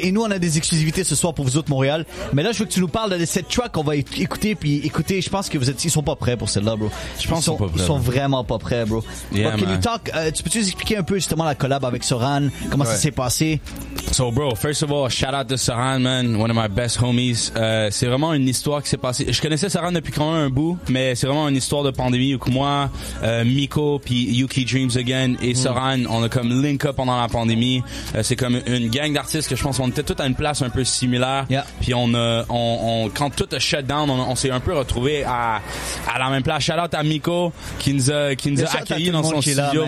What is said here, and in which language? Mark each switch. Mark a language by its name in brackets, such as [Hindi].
[French] Et nous, on a des exclusivités ce soir pour vous autres, Montréal. Mais là, je veux que tu nous parles de cette track qu'on va écouter. Puis écoutez, je pense que ils sont pas prêts pour celle-là, bro. Je pense ils sont vraiment pas prêts, bro. [English] Yeah, can you talk, [French] tu peux-tu nous expliquer un peu justement la collab avec Soran? Comment ça s'est passé? [English] So, bro, first of all, shout out to Soran, man. One of my best homies. [French] C'est vraiment une histoire qui s'est passée. Je connaissais Soran depuis quand même un bout, mais c'est vraiment une histoire de pandémie où moi, Miko, puis Yuki Dreams Again et Soran, on a comme link up pendant la pandémie. C'est comme une gang d'artistes que je pense qu'on était tous à une place un peu similaire. [English] Yeah. [French] Puis quand tout a shut down, on s'est un peu retrouvés à la même place. Shout out à Miko qui nous a accueillis dans son studio.